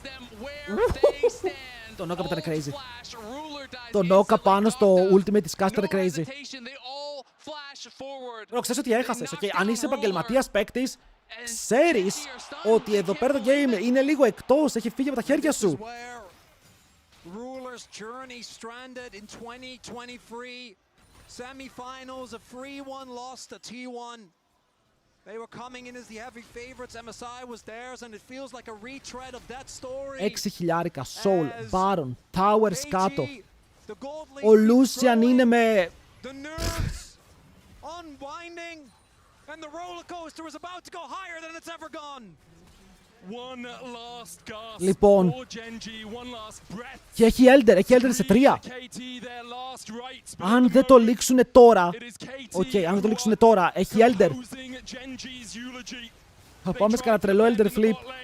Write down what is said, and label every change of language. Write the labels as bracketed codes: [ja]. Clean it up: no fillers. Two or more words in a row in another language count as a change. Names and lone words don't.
[el] Το Νόκα ήταν crazy. Το Νόκα πάνω στο ultimate της Caster crazy. Ξέρεις ότι έχασες, okay. Αν είσαι επαγγελματίας παίκτης, ξέρεις ότι εδώ πέρα το game είναι λίγο εκτός, έχει φύγει από τα χέρια σου. [en] Ruler's journey stranded in 2023. Semi-finals, a 3-1 loss to T1. They were coming in as the heavy favorites. MSI was theirs, and it feels like a retread of that story. [el] 6.000 Soul, Baron, Towers κάτω. Ο Lucian είναι με... [en] The nerves unwinding, and the roller coaster is about to go higher than it's ever gone. [el] Λοιπόν, και έχει Elder σε 3. Αν δεν το λήξουνε τώρα, αν δεν το λήξουνε τώρα, έχει Elder. Θα πάμε σε κανένα τρελό [en] Elder flip.